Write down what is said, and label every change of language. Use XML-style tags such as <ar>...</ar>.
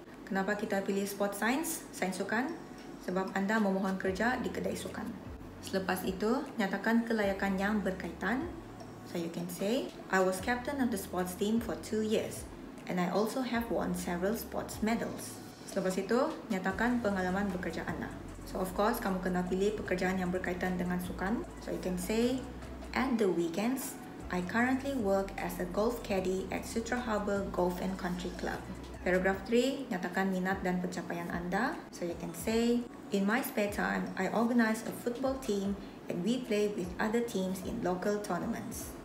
<ms>Kenapa kita pilih sports science, sains sukan? Sebab anda memohon kerja di kedai sukan. Selepas itu, nyatakan kelayakan yang berkaitan.</ms> <en>So you can say, I was captain of the sports team for 2 years, and I also have won several sports medals.</en> <ms>Selepas itu, nyatakan pengalaman bekerja anda.</ms> <en>So of course,</en> <ms>kamu kena pilih pekerjaan yang berkaitan dengan sukan.</ms> <en>So you can say, at the weekends, I currently work as a golf caddy at Sutra Harbour Golf and Country Club. Paragraph 3,</en> <ms>nyatakan minat dan pencapaian anda.</ms> <en>So you can say, in my spare time, I organize a football team and we play with other teams in local tournaments.</en>